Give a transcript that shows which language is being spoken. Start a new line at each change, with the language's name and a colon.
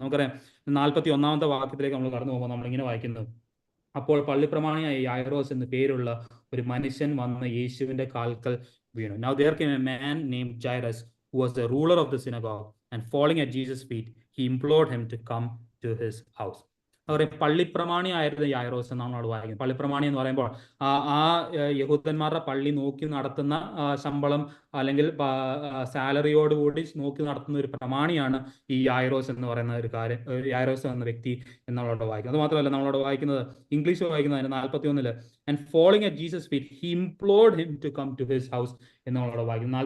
Malayalam: നമുക്കറിയാം, 41-ാമത്തെ വാക്യത്തിലേക്ക് നമ്മൾ കടന്നു പോകുമ്പോൾ നമ്മളിങ്ങനെ വായിക്കുന്നു, അപ്പോൾ പള്ളിപ്രമാണിയായ യായിറോസ് എന്ന് പേരുള്ള ഒരു മനുഷ്യൻ വന്ന് യേശുവിന്റെ കാൽക്കൽ വീണു.
English: Now there came a man named Jairus, who was the ruler of the synagogue, and falling at Jesus' feet, he implored him to come to his house.
Malayalam: പറയും പള്ളിപ്രമാണി ആയിരുന്നു യായിറോസ് എന്നാണ് അവിടെ വായിക്കുന്നത്. പള്ളിപ്രമാണി എന്ന് പറയുമ്പോൾ ആ യഹൂദന്മാരുടെ പള്ളി നോക്കി നടത്തുന്ന ശമ്പളം, അല്ലെങ്കിൽ സാലറിയോടുകൂടി നോക്കി നടത്തുന്ന ഒരു പ്രമാണിയാണ് ഈ യായിറോസ് എന്ന് പറയുന്ന ഒരു കാര്യം, യായിറോസ് എന്ന വ്യക്തി എന്നവിടെ വായിക്കുന്നത്. അത് മാത്രമല്ല, നമ്മളവിടെ വായിക്കുന്നത്, ഇംഗ്ലീഷ് വായിക്കുന്നത് അതിന് 41-ല്,
English: and falling at Jesus feet he implored him to come to his house
Malayalam: എന്ന് നമ്മളവിടെ വായിക്കുന്നു.